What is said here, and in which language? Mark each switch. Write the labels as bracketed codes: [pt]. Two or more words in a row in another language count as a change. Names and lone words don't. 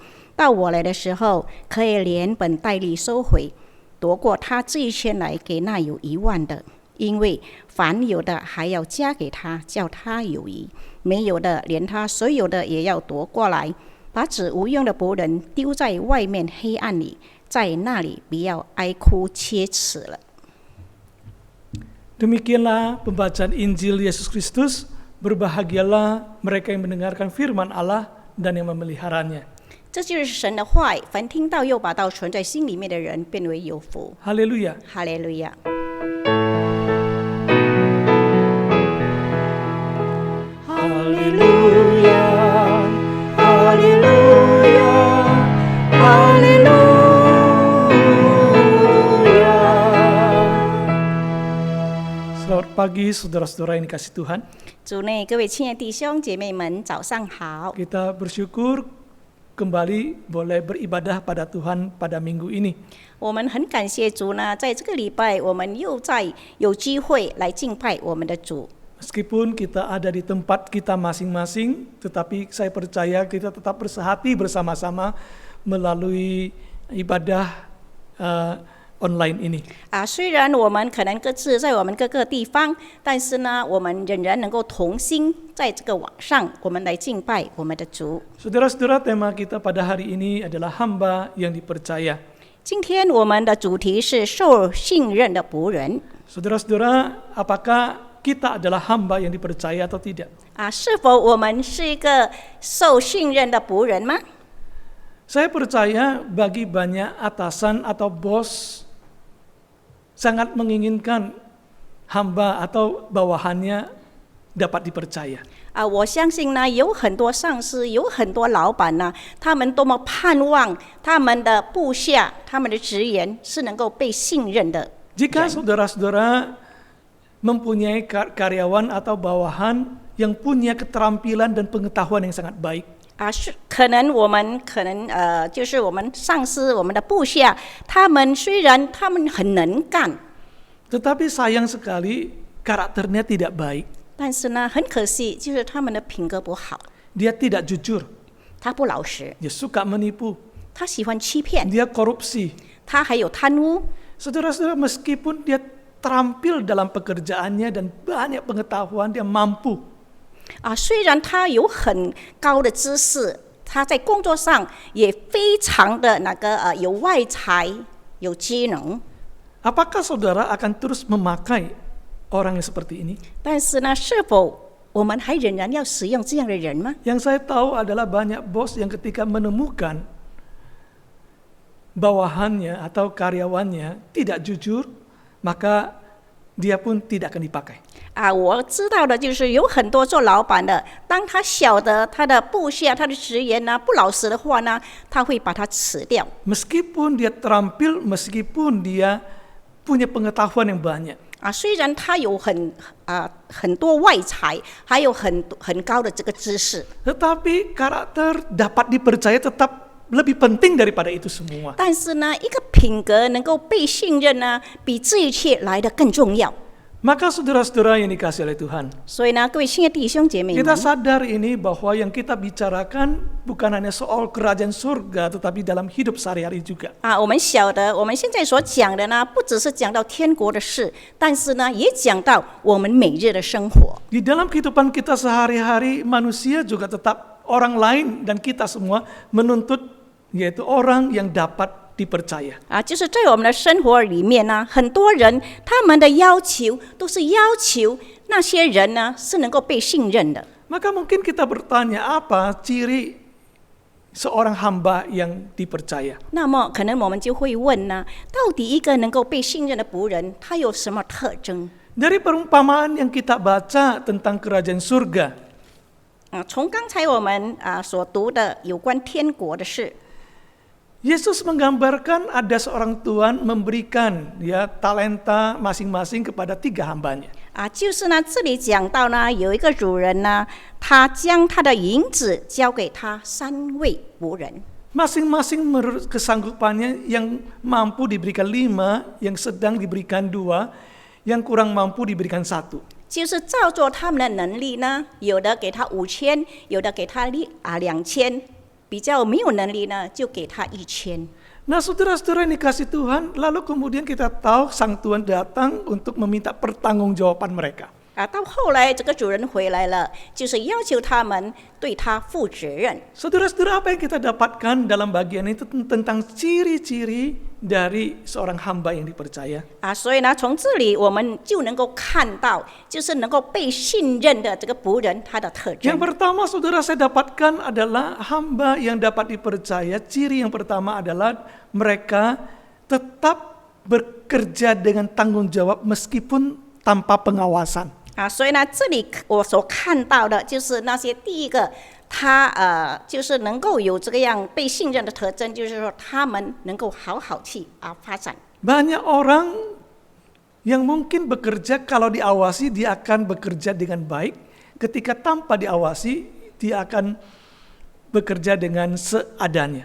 [zh] 到我来的时候，可以连本带利收回，夺过他这1000来给那有10000的。因为凡有的还要加给他，叫他有余；没有的，连他所有的也要夺过来。把只无用的仆人丢在外面黑暗里，在那里不要哀哭切齿了。 [id] Demikianlah pembacaan Injil Yesus Kristus. Berbahagialah mereka yang mendengarkan firman Allah dan yang memeliharanya. [zh] 这就是神的话，凡听到又把道存在心里面的人，变为有福。 [id] Haleluya. [zh] 哈利路亚。 [id] Haleluya. Haleluya. Haleluya. Selamat pagi saudara-saudara yang dikasihi Tuhan. [zh] 主内各位亲爱的弟兄姐妹们，早上好！ [id] Kita bersyukur kembali boleh beribadah pada Tuhan pada minggu ini. [zh] 我们很感谢主呢，在这个礼拜，我们又有机会来敬拜我们的主。 [id] Meskipun kita ada di tempat kita masing-masing, tetapi saya percaya kita tetap bersehati bersama-sama melalui ibadah online ini. [zh] 虽然我们可能各自在我们各个地方，但是呢，我们仍然能够同心在这个网上，我们来敬拜我们的主。 [id] Saudara-saudara, tema kita pada hari ini adalah hamba yang dipercaya. [zh] 今天我们的主题是受信任的仆人。 [id] Saudara-saudara, apakah kita adalah hamba yang dipercaya atau tidak? [zh] 是否我们是一个受信任的仆人吗？ [id] Saya percaya bagi banyak atasan atau bos sangat menginginkan hamba atau bawahannya dapat dipercaya. [zh] 我相信呢，有很多上司，有很多老板呢，他们多么盼望他们的部下、他们的职员是能够被信任的。 [id] Jika saudara-saudara mempunyai karyawan atau bawahan yang punya keterampilan dan pengetahuan yang sangat baik, [zh] 可能我们就是我们上司、我们的部下，他们虽然他们很能干， [id] tetapi sayang sekali karakternya tidak baik. [zh] 但是呢，很可惜，就是他们的品格不好， [id] Dia tidak jujur, [zh] 他不老实， [id] dia suka menipu, [zh] 他喜欢欺骗， [id] dia korupsi. [zh] 他还有贪污。 [id] Saudara-saudara, meskipun dia terampil dalam pekerjaannya dan banyak pengetahuan, dia mampu. [zh] 虽然他有很高的知识， 他在工作上也非常的有外才、有技能。 [id] Apakah saudara akan terus memakai orang yang seperti ini? [zh] 但是呢，是否我们还仍然要使用这样的人吗？ [id] Yang saya tahu adalah banyak bos yang ketika menemukan bawahannya atau karyawannya tidak jujur, maka dia pun tidak akan dipakai. [zh] 我知道的就是有很多做老板的，当他晓得他的部下、他的职员呢不老实的话呢，他会把他辞掉。 [id] Meskipun dia terampil, meskipun dia punya pengetahuan yang banyak. [zh] 虽然他有很多外才，还有很高的这个知识， [id] Tetapi karakter dapat dipercaya tetap lebih penting daripada itu semua. [zh] 但是呢，一个品格能够被信任呢，比这一切来得更重要。 [id] Maka saudara-saudara yang dikasihi oleh Tuhan, [zh] 所以呢，各位亲爱的弟兄姐妹们， [id] kita sadar ini bahwa yang kita bicarakan bukan hanya soal kerajaan surga, tetapi dalam hidup sehari-hari juga. [zh] 我们晓得，我们现在所讲的呢，不只是讲到天国的事，但是呢，也讲到我们每日的生活。 [id] Di dalam kehidupan kita sehari-hari, manusia juga tetap orang lain dan kita semua menuntut, yaitu orang yang dapat dipercaya. [zh] 就是在我们的生活里面呢，很多人他们的要求都是要求那些人呢是能够被信任的。 [id] Maka mungkin kita bertanya, apa ciri seorang hamba yang dipercaya? [zh] 那么可能我们就会问呢，到底一个能够被信任的仆人，他有什么特征？ [id] Dari perumpamaan yang kita baca tentang kerajaan surga, [zh] 从刚才我们所读的有关天国的事， [id] Yesus menggambarkan ada seorang tuan memberikan talenta masing-masing kepada 3 hambanya. [zh] 就是呢，这里讲到呢，有一个主人呢，他将他的银子交给他3位仆人。 [id] Masing-masing menurut kesanggupannya, yang mampu diberikan 5, yang sedang diberikan 2, yang kurang mampu diberikan 1. [zh] 就是照着他们的能力呢，有的给他5000，有的给他2000。比较没有能力呢，就给他1000。 [id] Nah, saudara-saudara yang dikasih Tuhan, lalu kemudian kita tahu sang Tuhan datang untuk meminta pertanggungjawaban mereka. [zh] 到后来这个主人回来了，就是要求他们对他负责任。 [id] Saudara-saudara, apa yang kita dapatkan dalam bagian itu tentang ciri-ciri dari seorang hamba yang dipercaya? [zh] 所以呢，从这里我们就能够看到，就是能够被信任的这个仆人他的特征。 [id] Yang pertama, saudara, saya dapatkan adalah hamba yang dapat dipercaya. Ciri yang pertama adalah mereka tetap bekerja dengan tanggung jawab meskipun tanpa pengawasan. [zh] 所以呢，这里我所看到的就是那些第一个，他就是能够有这个样被信任的特征，就是说他们能够好好去发展。 [id] Banyak orang yang mungkin bekerja kalau diawasi dia akan bekerja dengan baik, ketika tanpa diawasi dia akan bekerja dengan seadanya.